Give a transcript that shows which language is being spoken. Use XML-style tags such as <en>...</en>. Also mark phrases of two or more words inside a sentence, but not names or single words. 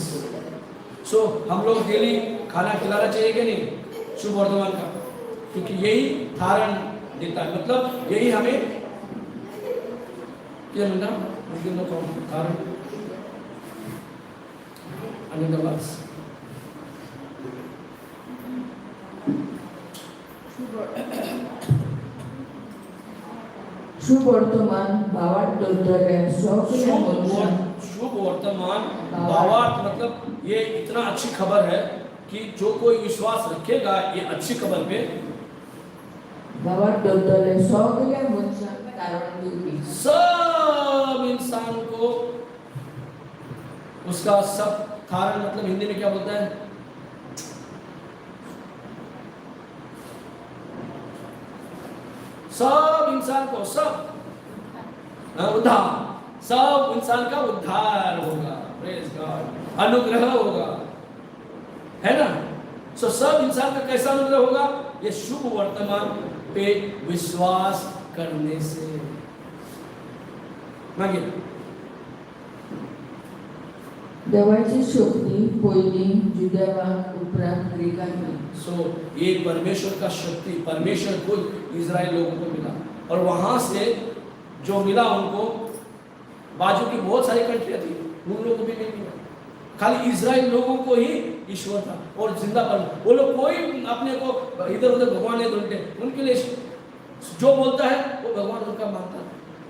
<hi>सो हम लोग डेली खाना खिलाना चाहिए कि नहीं शुभ वर्तमान का, क्योंकि यही धारण देता है, मतलब यही हमें क्या मिलना धारण अनिवार्य।</hi> <kok>शुभ वर्तमान भावार्थ दोतोले सगळ्या मनशांक</kok> <hi>शुभ वर्तमान भावार्थ मतलब ये इतना अच्छी खबर है कि जो कोई विश्वास रखेगा ये अच्छी खबर पे,</hi> <kok>भावार्थ दोतोले सगळ्या मनशांक धारण दिवपी</kok> <hi>सब इंसान को उसका सब धारण, मतलब हिंदी में क्या बोलता है, सब इंसान को सब उद्धार, सब इंसान का उद्धार होगा।</hi> <en>Praise God,</en> <hi>अनुग्रह होगा, है ना। सो सब इंसान का कैसा अनुग्रह होगा? ये शुभ वर्तमान पे विश्वास करने से।</hi> <kok>मांगे देवाची शक्ती पयली जुदेवाक उपरांत ग्रीकांक।</kok> <hi>सो ये परमेश्वर का शक्ति, परमेश्वर खुद इजराइल लोगों को मिला, और वहां से जो मिला उनको, बाजू की बहुत सारी कंट्रियां थी, उन लोगों को भी नहीं मिला, खाली इजराइल लोगों को ही ईश्वर था और जिंदा पर। वो लोग कोई अपने को इधर उधर भगवान नहीं ढूंढते, उनके लिए जो बोलता है वो भगवान उनका मानता है।</hi>